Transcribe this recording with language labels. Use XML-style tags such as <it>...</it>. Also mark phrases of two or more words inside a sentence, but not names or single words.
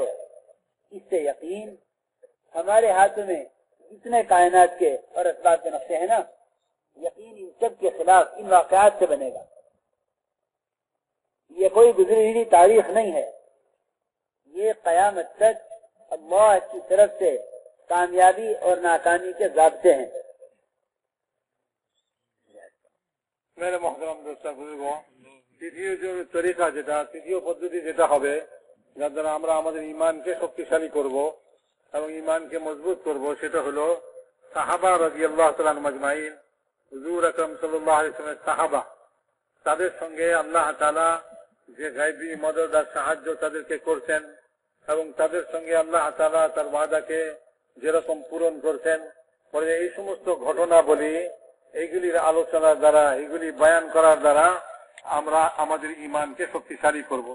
<ur>اس سے یقین ہمارے ہاتھوں میں جتنے کائنات کے اور اسباب کے نقشے ہیں نا، یقین ان سب کے خلاف ان واقعات سے بنے گا۔ یہ کوئی گزری ہوئی تاریخ نہیں ہے، یہ قیامت تک اللہ کی طرف سے کامیابی اور ناکامی کے ضابطے ہیں۔ میرے محترم دوستو</ur> <bn>বুঝবো তৃতীয় যে তরিকা যেটা তৃতীয় পদ্ধতি যেটা হবে যার দ্বারা আমরা আমাদের ইমানকে শক্তিশালী করব এবং ইমানকে মজবুত করব সেটা হলো সাহাবা রাদিয়াল্লাহু তাআলা মাজমাইন, হুজুর আকরাম সাল্লাল্লাহু আলাইহি ওয়াসাল্লামের সাহাবা, তাদের সঙ্গে আল্লাহ তাআলা যে গায়বী মদদ আর সাহায্য তাদেরকে করছেন এবং তাদের সঙ্গে আল্লাহ তাআলা তার ওয়াদাকে যেরকম পূরণ করছেন, পরে এই সমস্ত ঘটনা বলি এইগুলির আলোচনার দ্বারা এইগুলি বয়ান করার দ্বারা আমরা আমাদের ইমানকে শক্তিশালী করব।</bn>